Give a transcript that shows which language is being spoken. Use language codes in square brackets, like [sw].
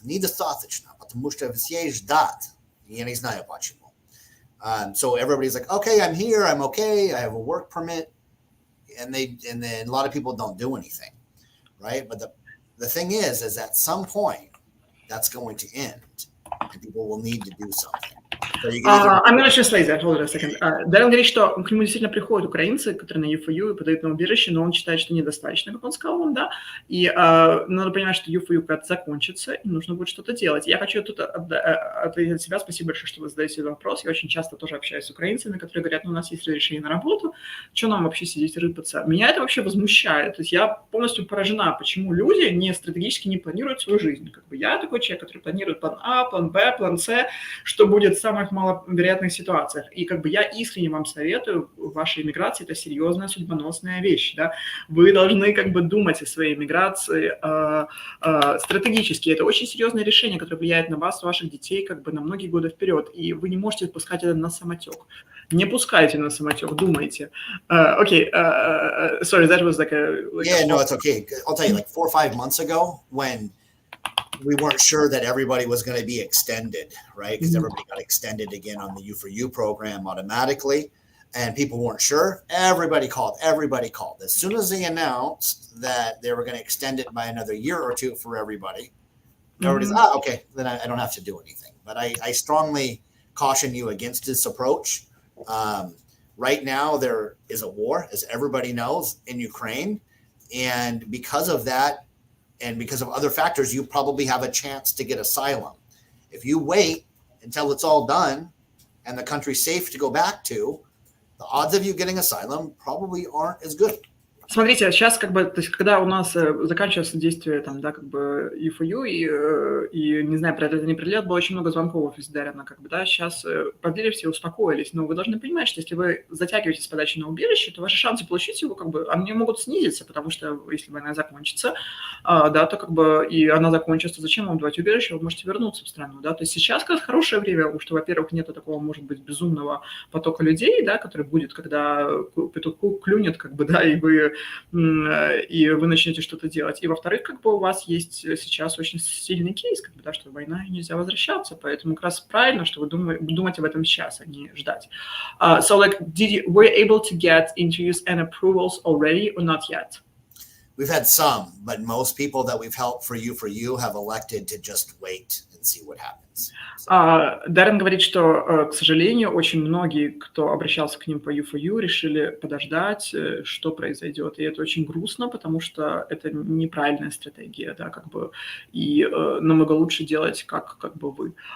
[ru] Недостаточно, потому что все ждат. Я не знаю почему. [en] So everybody's like, okay, I'm here, I'm okay, I have a work permit, and then a lot of people don't do anything, right? But the thing is at some point that's going to end, and people will need to do something. So you can either... I'm going to translate that. Hold on a second. [ru] Даррен говорит, что к нему действительно приходят украинцы, которые на U4U и подают на убежище, но он считает, что недостаточно, как он сказал вам, да. И надо понимать, что U4U когда-то закончится, и нужно будет что-то делать. Я хочу тут ответить от себя. Спасибо большое, что вы задаете этот вопрос. Я очень часто тоже общаюсь с украинцами, которые говорят, ну, у нас есть разрешение на работу, что нам вообще сидеть рыпаться? Меня это вообще возмущает. То есть я полностью поражена, почему люди стратегически не планируют свою жизнь. Как бы я такой человек, который планирует план А, план Б, план С, что будет в самых маловероятных ситуациях. И как бы я искренне вам советую, ваша иммиграция – это серьезная судьбоносная вещь. Да? Вы должны как бы думать о своей иммиграции стратегически. Это очень серьезное решение, которое влияет на вас, ваших детей как бы на многие годы вперед. И вы не можете пускать это на самотек. Не пускайте на самотек, думайте. [en] Sorry, that was like a... No, it's okay. I'll tell you, like 4 or 5 months ago, when we weren't sure that everybody was going to be extended, right? Because everybody got extended again on the U4U program automatically, and people weren't sure. Everybody called. As soon as they announced that they were going to extend it by another year or two for everybody, everybody's, okay, then I don't have to do anything. But I strongly caution you against this approach. Right now, there is a war, as everybody knows, in Ukraine. And because of that, and because of other factors, you probably have a chance to get asylum. If you wait until it's all done and the country's safe to go back to, the odds of you getting asylum probably aren't as good. [ru] Смотрите, сейчас как бы, то есть, когда у нас заканчивается действие там, да, как бы U4U и не знаю, про это не прилет, было очень много звонков из Даррена, как бы, да, сейчас продлили, все успокоились, но вы должны понимать, что если вы затягиваете с подачей на убежище, то ваши шансы получить его, как бы, они могут снизиться, потому что если война закончится, да, то как бы, и она закончится, зачем вам давать убежище, вы можете вернуться в страну, да, то есть сейчас как раз хорошее время, потому что, во-первых, нету такого, может быть, безумного потока людей, да, который будет, когда петух клюнет, как бы, да, и вы начнете что-то делать. И, во-вторых, как бы у вас есть сейчас очень сильный кейс, как бы, да, что война и нельзя возвращаться, поэтому как раз правильно, что вы думаете об этом сейчас, а не ждать. [en] So, like, were you able to get interviews and approvals already or not yet? We've had some, but most people that we've helped for you have elected to just wait and see what happens. [ru] Даррен говорит, что, к сожалению, очень многие, кто обращался к ним по U4U, решили подождать, что произойдет. И это очень грустно, потому что это неправильная стратегия, да, как бы, и намного лучше делать, как бы вы.